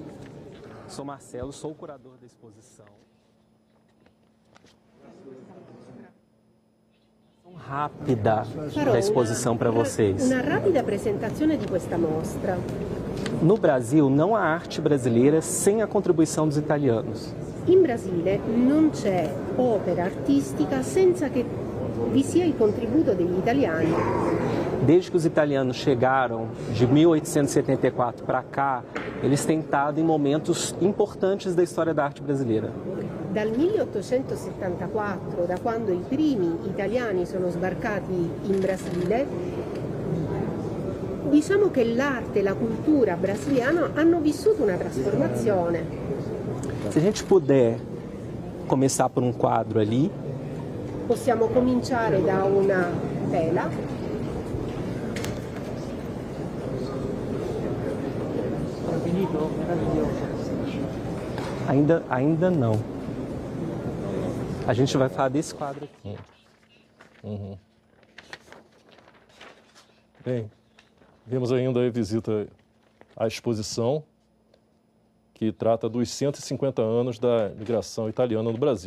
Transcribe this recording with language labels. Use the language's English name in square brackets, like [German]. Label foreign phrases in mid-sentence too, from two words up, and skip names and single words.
[Portuguese] Sou Marcelo, sou o curador da exposição. Rápida da exposição para vocês. Uma rápida apresentação de [Italian] questa mostra. [Portuguese] No Brasil, não há arte brasileira sem a contribuição dos italianos. [Italian] In Brasile non c'è opera artistica senza che vi sia il contributo degli italiani. [Portuguese] Desde que os italianos chegaram, de 1874 para cá, eles têm estado em momentos importantes da história da arte brasileira. [Italian] dal 1874, da quando i primi italiani sono sbarcati in Brasile, diciamo che l'arte e la cultura brasiliana hanno vissuto una trasformazione. [Portuguese] Se a gente puder começar por quadro ali. [Italian] Possiamo cominciare da una tela. [Portuguese] Ainda não. A gente vai falar desse quadro aqui. Bem, vimos ainda a visita à exposição, que trata dos 150 anos da migração italiana no Brasil.